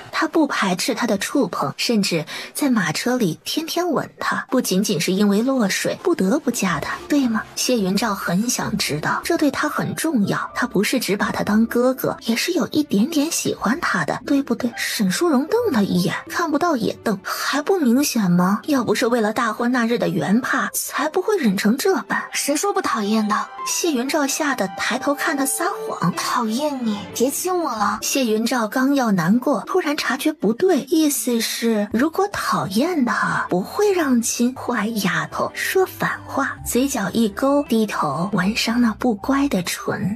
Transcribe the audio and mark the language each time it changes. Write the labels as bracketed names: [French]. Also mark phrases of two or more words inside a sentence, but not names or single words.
[Chinese] 他不排斥他的觸碰，甚至在馬車裡天天吻他，不僅僅是因為落水不得不嫁他，對嗎？謝雲照很想知道，這對他很重要。他不是只把他當哥哥，也是有一點點喜歡他的，對不對？沈淑榮瞪他一眼，看不到也瞪，還不明顯嗎？要不是為了大婚那日的緣怕，才不會忍成這般。誰說不討厭的？謝雲照嚇得抬頭看他撒謊，討厭你，別親我了。謝雲照剛要難過，突然察覺不對，意思是如果討厭他不會讓親。壞丫頭說反話，嘴角一勾，低頭吻上那不乖的唇。